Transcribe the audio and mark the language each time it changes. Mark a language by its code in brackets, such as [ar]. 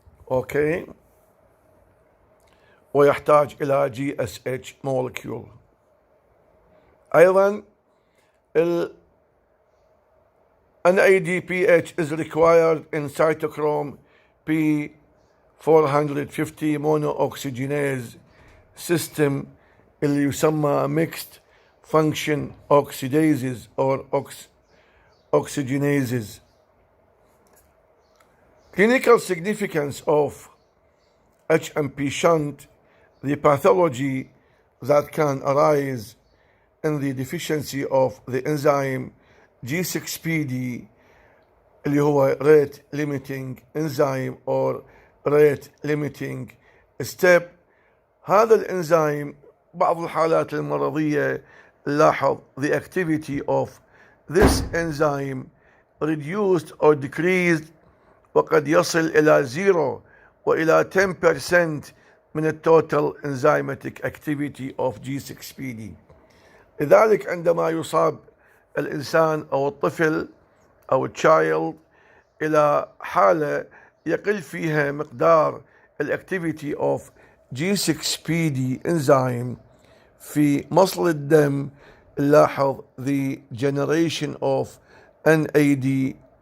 [ar] أوكي، ويحتاج إلى GSH molecule. أيضا [en] NADPH is required in cytochrome P450 monooxygenase system [ar] اللي يسمى [en] mixed function oxidases or oxygenases. Clinical significance of HMP-SHUNT: the pathology that can arise in the deficiency of the enzyme G6PD [ar] اللي هو [en] rate limiting enzyme or rate limiting step. [ar] هذا الانزيم بعض الحالات المرضية نلاحظ [en] the activity of this enzyme reduced or decreased، [ar] وقد يصل إلى 0 وإلى 10% من التوتال [en] enzymatic activity of G6PD. [ar] لذلك عندما يصاب الإنسان أو الطفل أو التشايلد إلى حالة يقل فيها مقدار ال [en] activity of G6PD enzyme [ar] في مصل الدم، نلاحظ [en] the generation of NADPH